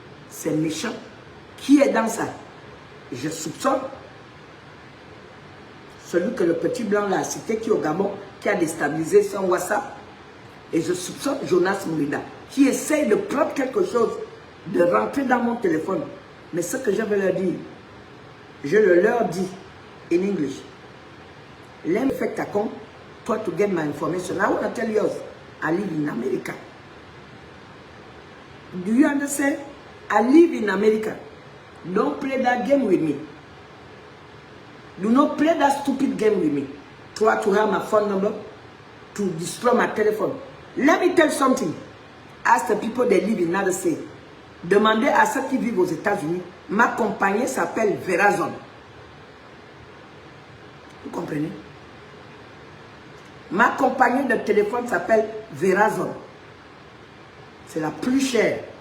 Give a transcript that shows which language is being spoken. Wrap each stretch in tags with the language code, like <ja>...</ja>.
<fr>C'est méchant. Qui est dans ça? Je soupçonne celui que le petit blanc l'a cité, qui est au Gabon, qui a déstabilisé son WhatsApp. Et je soupçonne Jonas Moulinda, qui essaye de prendre quelque chose, de rentrer dans mon téléphone. Mais ce que je vais leur dire, je le leur dis</fr> <en>in English. Let me affect account to get my information. I want to tell you, I live in America. Do you understand? I live in America. Don't play that game with me. Do not play that stupid game with me. Try to have my phone number to destroy my telephone. Let me tell you something. Ask the people that live in other states.</en> <fr>Demandez à ceux qui vivent aux États-Unis. Ma compagnie s'appelle Verizon. Vous comprenez? Ma compagnie de téléphone s'appelle Verizon. C'est la plus chère.</fr>